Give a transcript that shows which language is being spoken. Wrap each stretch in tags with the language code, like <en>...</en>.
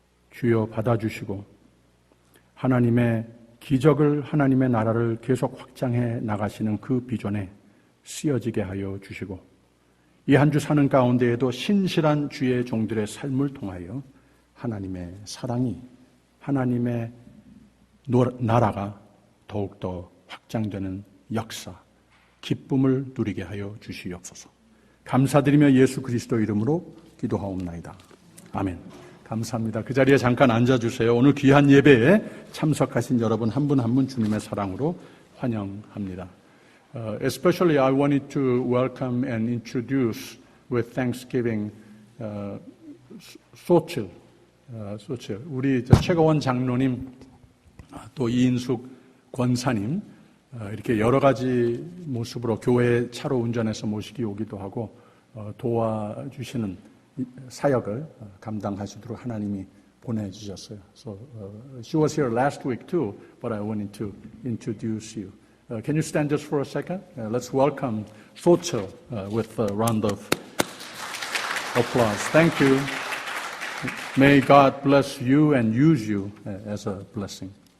<ko>주여 받아주시고 하나님의 기적을, 하나님의 나라를 계속 확장해 나가시는 그 비전에 쓰여지게 하여 주시고 이 한 주 사는 가운데에도 신실한 주의 종들의 삶을 통하여 하나님의 사랑이, 하나님의 나라가 더욱더 확장되는 역사, 기쁨을 누리게 하여 주시옵소서. 감사드리며 예수 그리스도 이름으로 기도하옵나이다. 아멘. 감사합니다. 그 자리에 잠깐 앉아주세요. 오늘 귀한 예배에 참석하신 여러분 한 분 한 분 주님의 사랑으로 환영합니다.</ko> <en>Especially I wanted to welcome and introduce with Thanksgiving 소칠.</en> <ko>우리 최가원 장로님, 또 이인숙 권사님, 이렇게 여러 가지 모습으로 교회 차로 운전해서 모시기 오기도 하고 도와주시는 사역을 감당하시도록 하나님이 보내주셨어요.</ko> <en>So she was here last week too, but I wanted to introduce you. Can you stand just for a second? Let's welcome Sochil with a round of applause. Thank you. May God bless you and use you as a blessing.</en>